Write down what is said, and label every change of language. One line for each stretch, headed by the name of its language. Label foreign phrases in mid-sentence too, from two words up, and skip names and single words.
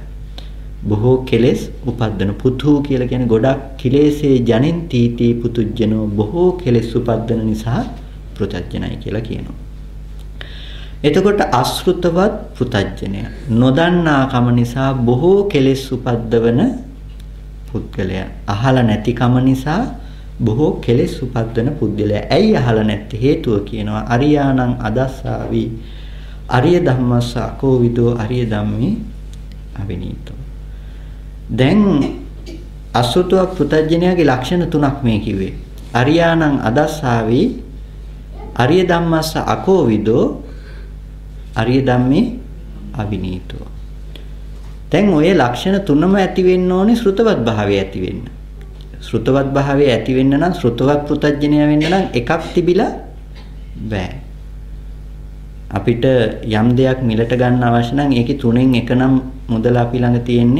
Sinhala: බොහෝ කෙලෙස් උපද්දන පුතු කියලා කියන්නේ ගොඩක්
Pali: කිලේසේ ජනෙන්තිති පුතුජ්ජනෝ
Sinhala: බොහෝ කෙලෙස් උපද්දන නිසා පෘතජ්ජනයි කියලා කියනවා. එතකොට අශෘතවත් පෘතජ්ජනය නොදන්නාකම නිසා බොහෝ කෙලෙස් උපද්දවන පුද්ගලයා. අහලා නැතිකම නිසා බොහෝ කෙලෙස් උපද්දන පුද්ගලයා. ඇයි අහලා නැත්තේ? හේතුව කියනවා
Pali: අරියාණං අදස්සාවි අරිය ධම්මස්ස අකෝවිදෝ අරිය ධම්මේ අවිනීතෝ.
Sinhala: දැන් අශෘතව පෘතජ්ජනයාගේ ලක්ෂණ තුනක් මේ කිව්වේ.
Pali: අරියාණං අදස්සාවි අරිය ධම්මස්ස අකෝවිදෝ අරිය ධම්මේ අවිනීතෝ.
Sinhala: දැන් ඔය ලක්ෂණ තුනම ඇති වෙන්න ඕනේ ශ්‍රුතවත් භාවය ඇති වෙන්න. ශ්‍රුතවත් භාවය ඇති වෙන්න නම් ශ්‍රුතවත් පෘතජ්ජනය වෙන්න නම් එකක් තිබිලා බෑ. අපිට යම් දෙයක් මිලට ගන්න අවශ්‍ය නම් ඒකේ තුනෙන් එක නම් මුදල අපි ළඟ තියෙන්නේ.